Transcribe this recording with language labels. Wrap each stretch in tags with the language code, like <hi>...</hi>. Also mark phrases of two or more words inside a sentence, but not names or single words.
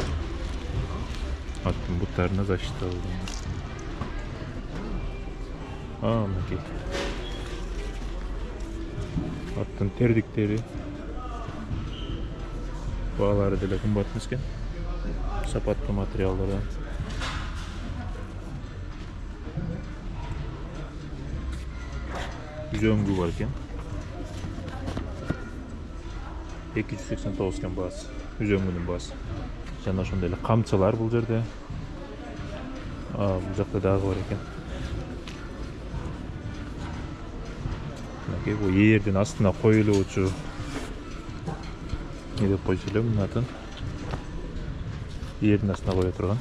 <ky>Аттын буттарына защита алган. Мынакей. Аттын тердиктери. Баалары деле кымбат эмес экен. Сапаттуу материалдардан. Үзөңгү бар экен. 289 экен баасы. Үзөңгүнүн баасы. Жана ошондой эле камчылар бул жерде. Бул жакта дагы бар экен. Мынакей бул эрдин астына коюлуучу. Не деп койчу элем мунун атын? Эрдин астына кое турган.</ky>